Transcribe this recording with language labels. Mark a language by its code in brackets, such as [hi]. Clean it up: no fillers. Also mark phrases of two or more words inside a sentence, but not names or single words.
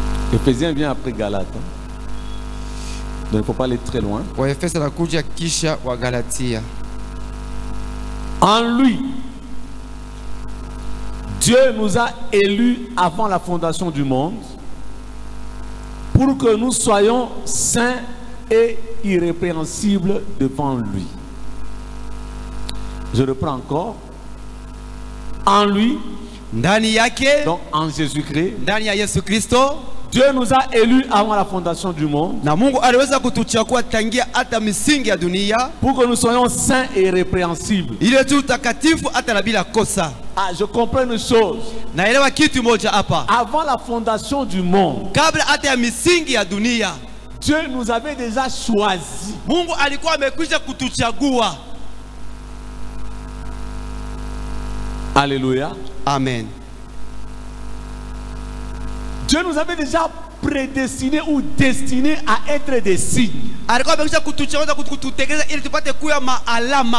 [fr] Éphésiens vient après Galates. Donc il ne faut pas aller très loin. [sw] Waefeso anakuja kisha wa Galatia. [fr] En lui, Dieu nous a élus avant la fondation du monde pour que nous soyons saints et irrépréhensibles devant lui. Je reprends encore. En lui, [sw] Ndani yake, [fr] donc en Jésus-Christ, [sw] ndani ya Yesu Kristo, [fr] Dieu nous a élus avant la fondation du monde [sw] na Mungu aliweza kutuchagua tangia hata misingi ya dunia [fr] pour que nous soyons saints et irrépréhensibles. [sw] ili tu takatifu hata na bila kosa. [fr] Ah, je comprends une chose. [sw] Naelewa kitu moja hapa. [fr] Avant la fondation du monde, [sw] Kabla hata ya misingi ya dunia, [fr] Dieu nous avait déjà choisis. [sw] Mungu alikuwa amekwisha kutuchagua. [fr] Alléluia. Amen. Dieu nous avait déjà prédestinés ou destinés à être des signes. [sw] Alikuwa amekwisha kutuchagua kututekeleza ili tupate kuwa maalama.